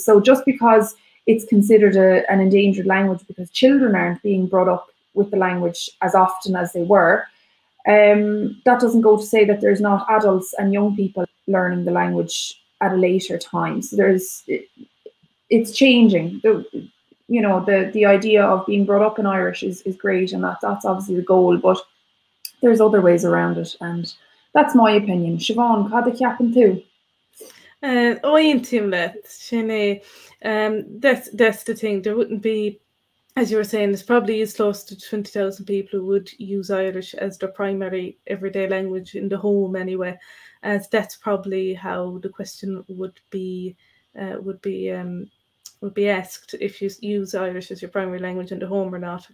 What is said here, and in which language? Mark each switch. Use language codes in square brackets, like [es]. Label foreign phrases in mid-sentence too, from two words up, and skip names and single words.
[en] So just because it's considered an endangered language because children aren't being brought up with the language as often as they were, that doesn't go to say that there's not adults and young people learning the language at a later time. So it's changing. The idea of being brought up in Irish is great, and that's obviously the goal, but there's other ways around it, and that's my opinion. [ga] Siobhan, cad ceapan tú? [en] That's the thing. There wouldn't be, as you were saying, there's probably is close to 20,000 people who would use Irish as their primary everyday language in the home anyway, as that's probably how the question would be asked, if you use Irish as your primary language in the home or not.